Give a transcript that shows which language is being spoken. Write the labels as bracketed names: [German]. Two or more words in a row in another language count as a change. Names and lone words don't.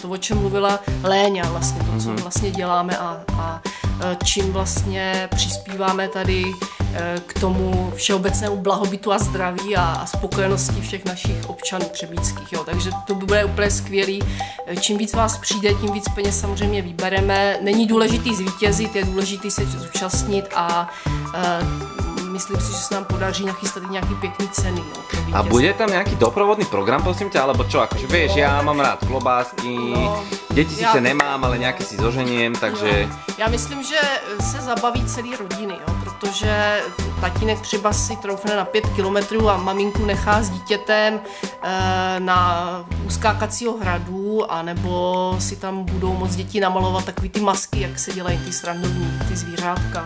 [Czech] To, o čem mluvila Léňa, vlastně to, co vlastně děláme a čím vlastně přispíváme tady k tomu všeobecnému blahobytu a zdraví a spokojenosti všech našich občanů třebíčských. Jo. Takže to bude úplně skvělý. Čím víc vás přijde, tím víc peněz samozřejmě vybereme. Není důležitý zvítězit, je důležitý se zúčastnit a myslím si, že se nám podaří nachystat i nějaký pěkný ceny. Jo, a bude tam nějaký doprovodný program, [Slovak] prosím ťa, alebo čo, akože vieš, ja mám rád klobásky, [Czech] děti sice nemám, ale nějaký si zoženiem, takže... Já myslím, že se zabaví celý rodiny, jo, protože tatínek třeba si troufne na 5 kilometrů a maminku nechá s dítětem na uskákacího hradu, anebo si tam budou moc děti namalovat takový ty masky, jak se dělají ty srandovní, ty zvířátka.